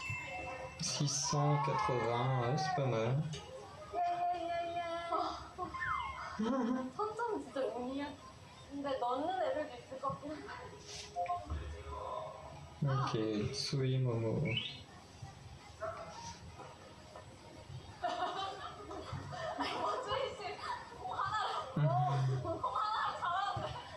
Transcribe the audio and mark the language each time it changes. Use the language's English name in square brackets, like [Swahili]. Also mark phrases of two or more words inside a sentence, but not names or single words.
[French] 680, ouais, c'est pas mal. [Korean] 선점 진짜 운이야. 근데 넣는 애들도 있을 것 같긴 해. Ok, Tsui Momo. 조이씨, 공 하나로 잘하는데.